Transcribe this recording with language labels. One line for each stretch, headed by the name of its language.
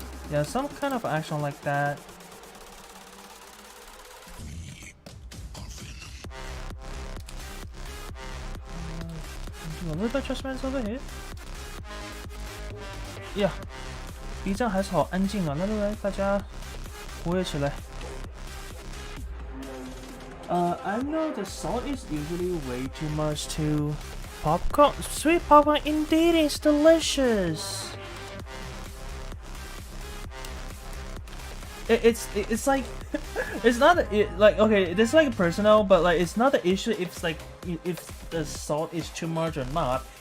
English: Yeah, some kind of action like that. Do a little bit adjustments over here.
Chinese: Yeah, B 站还是好安静啊！来，大家活跃起来。
English: I know the salt is usually way too much to popcorn. Sweet popcorn indeed is delicious. It's like it's not like, okay, it's like personal, but like it's not the issue if it's like if the salt is too much or not.